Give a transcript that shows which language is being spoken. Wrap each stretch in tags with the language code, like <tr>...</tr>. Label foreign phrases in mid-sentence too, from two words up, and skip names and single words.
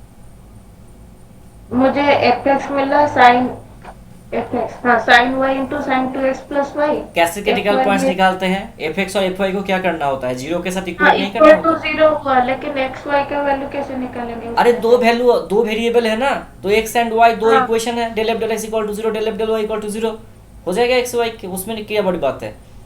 <hi>मुझे एफ एक्स मिला साइन fx, हाँ</hi> <en>sin y into sin 2x plus y,</en> <hi>कैसे क्रिटिकल fy पॉइंट्स में, निकालते हैं? एफ एक्स और एफ वाई को क्या करना होता है? जीरो के साथ हाँ इक्वेट नहीं करना</hi> <en>equal to</en> <hi>होता? जीरो हुआ, लेकिन एक्स वाई का वैल्यू कैसे निकालेंगे अरे उसमें दो से? वैल्यू, दो वेरिएबल है ना, तो एक्स एंड वाई दो हाँ इक्वेशन है,</hi> <en>del f del x equal to zero, del f del y equal to zero,</en> <hi>हो जाएगा एक्स वाई के, उसमें क्या बड़ी बात है?</hi>